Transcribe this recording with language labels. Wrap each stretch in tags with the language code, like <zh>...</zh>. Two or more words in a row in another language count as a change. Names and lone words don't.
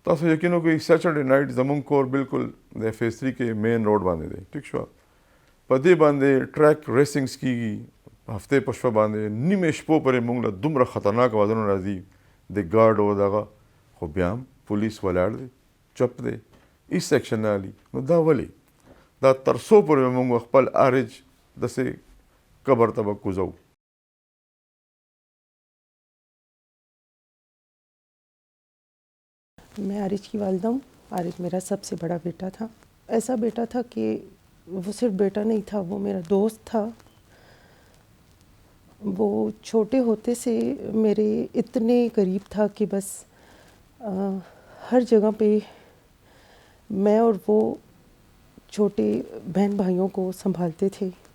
<ps>تاسو یقین وکړئ</ps> <en>Saturday night</en> <ps>زمونږ کور بالکل د فیز 3 کې</ps> <en>main road</en> <ps>باندې دی ټیک شوه په دې باندې</ps> <en>track racings</en> <ps>کېږي هفتې په شپه باندې نیمې شپو پورې موږ له دومره خطرناک اوازونه راځي د ګارډ او دغه خو بیا هم پولیس ولاړ دی چپ دی هېڅ ایکشن نه اخلي نو دا ولې دا تر څو پورې موږ خپل ارج داسې قبر ته به کوزو</ps> <ur>میں عارج کی والدہ ہوں. عارج میرا سب سے بڑا بیٹا تھا. ایسا بیٹا تھا کہ وہ صرف بیٹا نہیں تھا, وہ میرا دوست تھا. وہ چھوٹے ہوتے سے میرے اتنے قریب تھا کہ بس ہر جگہ پہ میں اور وہ چھوٹے بہن بھائیوں کو سنبھالتے تھے.</ur>